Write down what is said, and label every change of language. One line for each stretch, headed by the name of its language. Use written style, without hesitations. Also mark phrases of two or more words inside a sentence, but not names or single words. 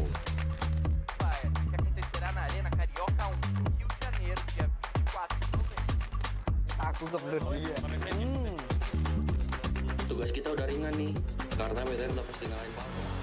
Portuguese: Que acontecerá na Arena Carioca 1, Rio de Janeiro, dia 24 de novembro.
Indonesian: Aku kebelet Tugas kita udah ringan nih, karena WTR udah pasti ngalahin Falcon.